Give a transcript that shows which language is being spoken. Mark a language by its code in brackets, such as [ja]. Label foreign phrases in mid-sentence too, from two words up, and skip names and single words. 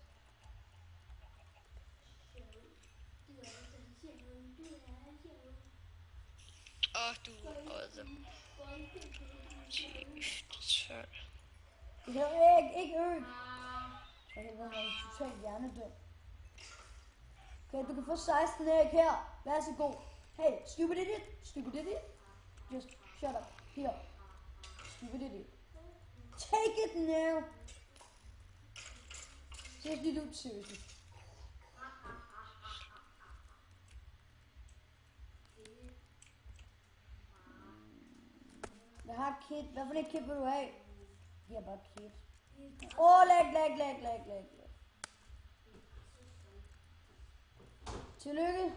[da] Du også. 12. Det hedder ikke øen. Jeg hedder, han er totalt hjernedød. Okay, du kan få 16 æg her. Vær så god. [en] Hey, stupid idiot. Just shut up. Here. Stupid idiot. Take it now. Seriously, dude, seriously. [da] Jeg har et kit. Hvad for et kit vil du have? Jeg har bare et kit. Lag. Tillykke.